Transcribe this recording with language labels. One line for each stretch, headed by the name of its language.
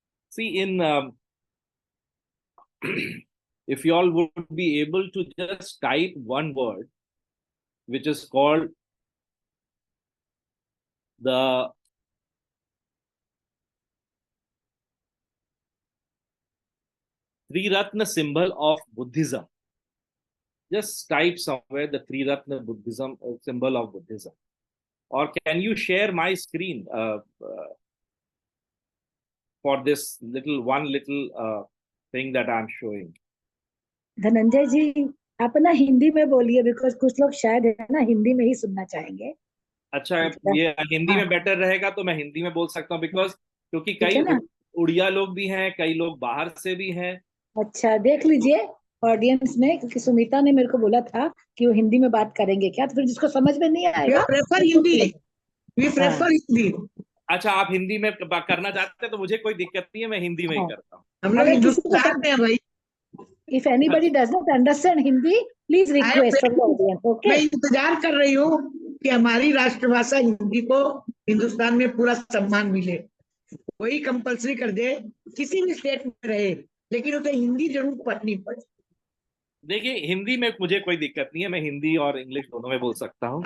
English: See, in if you all would be able to just type one word, which is called the Triratna symbol of Buddhism. Just type somewhere the Triratna Buddhism symbol of Buddhism. Or can you share my screen, for this one little thing that I'm showing.
Hindi: Dhananjay जी, आप ना हिंदी में बोलिए, because कुछ लोग शायद है ना हिंदी में ही सुनना चाहेंगे। अच्छा, ये हिंदी में बेटर रहेगा तो मैं हिंदी में बोल सकता हूँ, बिकॉज क्योंकि कई उड़िया लोग भी हैं, कई लोग बाहर से भी हैं। अच्छा, देख लीजिए ऑडियंस में, क्योंकि सुमिता ने मेरे को बोला था कि वो हिंदी में बात करेंगे क्या, तो फिर जिसको समझ में नहीं आएगा
English: Prefer Hindi, we prefer Hindi.
Hindi: अच्छा, आप हिंदी में करना चाहते हैं तो मुझे कोई दिक्कत नहीं है, मैं हिंदी में ही करता हूँ। हम लोग हिंदुस्तान में भाई।
English: If anybody does not understand Hindi, please request from the audience. Okay?
Hindi: मैं इंतजार कर रही हूँ कि हमारी राष्ट्रभाषा हिंदी को हिंदुस्तान में पूरा सम्मान मिले, वही कंपलसरी कर दे, किसी भी स्टेट में रहे, लेकिन उसे हिंदी जरूर पढ़नी पड़े। देखिए, हिंदी में मुझे कोई दिक्कत नहीं है, मैं हिंदी और इंग्लिश दोनों में बोल सकता हूँ।